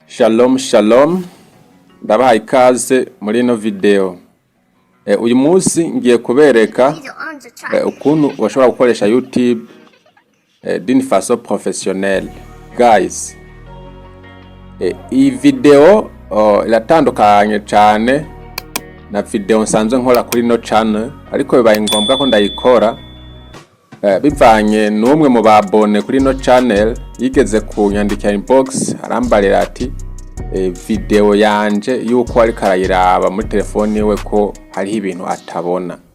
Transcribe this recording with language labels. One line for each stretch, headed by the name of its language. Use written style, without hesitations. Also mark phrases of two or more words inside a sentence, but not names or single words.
Rundi: Shalom shalom, ndabaha ikaze muri ino video. Uyu munsi ngiye kubereka ukuntu washobora gukoresha YouTube
French: d'une façon professionnelle.
Rundi: Guys, iyi video iratandukanye cyane na video nsanzwe nkora kuri no channel, ariko bibaye ngombwa ko ndayikora bivanye n'umwe mu babone kuri no channel yigeze kunyandikira inbox arambarira ati video yanje yuko ari karayiraba muri telefone iwe ko hari ibintu atabona.